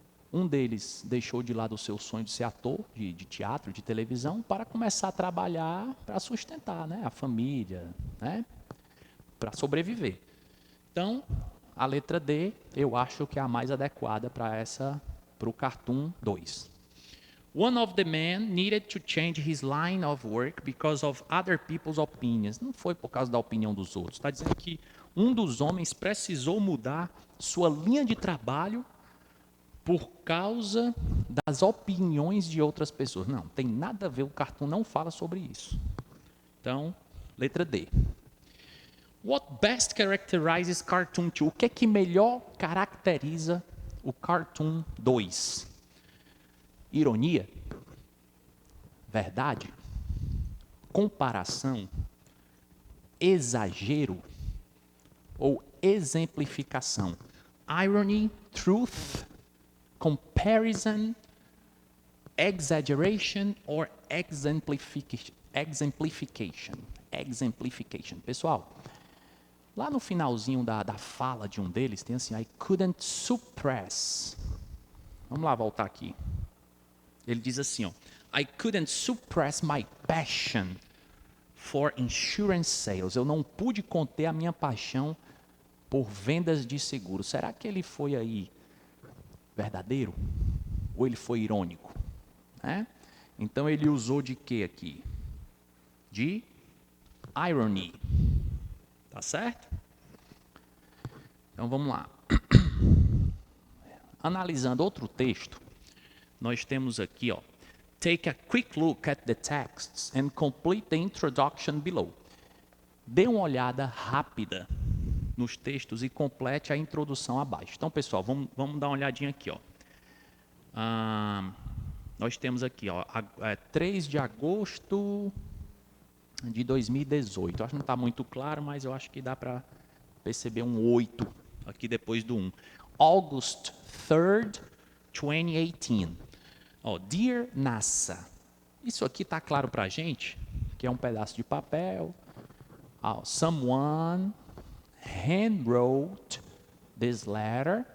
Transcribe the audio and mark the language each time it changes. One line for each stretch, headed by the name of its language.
Portuguese: Um deles deixou de lado o seu sonho de ser ator de teatro, de televisão, para começar a trabalhar para sustentar, né, a família, né, para sobreviver. Então, a letra D, eu acho que é a mais adequada para o Cartoon 2.
English: One of the men needed to change his line of work because of other people's opinions.
Portuguese: Não foi por causa da opinião dos outros. Está dizendo que um dos homens precisou mudar sua linha de trabalho por causa das opiniões de outras pessoas. Não, tem nada a ver, o Cartoon não fala sobre isso. Então, letra D.
English: What best characterizes Cartoon 2?
Portuguese: O que é que melhor caracteriza o Cartoon 2? Ironia? Verdade? Comparação? Exagero? Ou exemplificação?
English: Irony, truth, comparison, exaggeration or exemplification.
Portuguese: Pessoal, lá no finalzinho da fala de um deles, tem assim,
English: I couldn't suppress.
Portuguese: Vamos lá, voltar aqui. Ele diz assim, ó,
English: I couldn't suppress my passion for insurance sales.
Portuguese: Eu não pude conter a minha paixão por vendas de seguro. Será que ele foi aí verdadeiro? Ou ele foi irônico? Então ele usou de quê aqui? De irony. Tá certo? Então vamos lá. Analisando outro texto, nós temos aqui, ó,
English: take a quick look at the texts and complete the introduction below.
Portuguese: Dê uma olhada rápida nos textos e complete a introdução abaixo. Então, pessoal, vamos dar uma olhadinha aqui, ó. Nós temos aqui, ó, 3 de agosto de 2018. Acho que não está muito claro, mas eu acho que dá para perceber um 8 aqui depois do 1.
English: August 3rd, 2018. Dear NASA.
Portuguese: Isso aqui está claro para a gente, que é um pedaço de papel.
English: Someone handwrote this letter.